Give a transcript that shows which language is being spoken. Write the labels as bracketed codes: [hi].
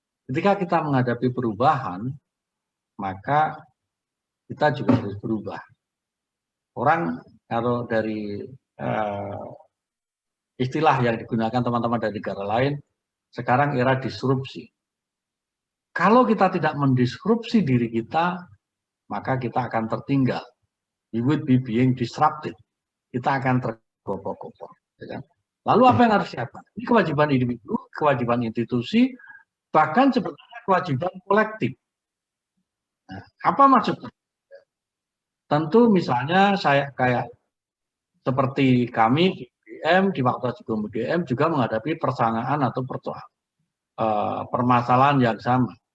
[id] Ketika kita menghadapi perubahan, maka kita juga harus berubah. Orang kalau dari istilah yang digunakan teman-teman dari negara lain, sekarang era disrupsi. Kalau kita tidak mendisrupsi diri kita, maka kita akan tertinggal. [en] We would be being disrupted. [id] Kita akan tergopoh-gopoh. Ya kan? Lalu apa yang harus siapa? Ini kewajiban individu, kewajiban institusi, bahkan sebetulnya kewajiban kolektif. Nah, apa maksudnya? Tentu misalnya saya kayak seperti kami di UGM, di Fakultas Hukum UGM juga menghadapi persamaan atau permasalahan yang sama.